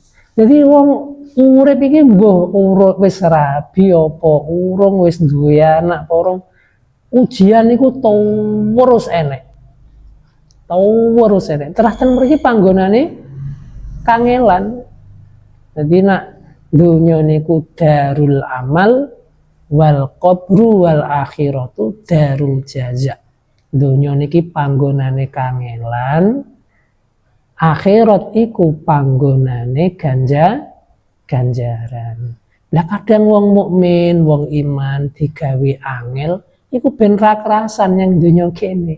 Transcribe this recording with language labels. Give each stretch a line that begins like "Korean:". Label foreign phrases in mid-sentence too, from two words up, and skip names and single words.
Javanese: Jadi wong urip iki mbuh urut wis rabi apa urung wis duwe anak apa urung ujian niku terus enek. Terus enek. Teraten mriki panggonane kangelan. Jadi nak dunya niku
Arabic: دار العمل والقبر والآخرة دار الجزاء.
Javanese: Donya niki panggonane kangelan, akhirat iku panggonane ganjaran. Lah kadang wong mukmin, wong iman digawe angel iku ben ra kerasan yang donya kene.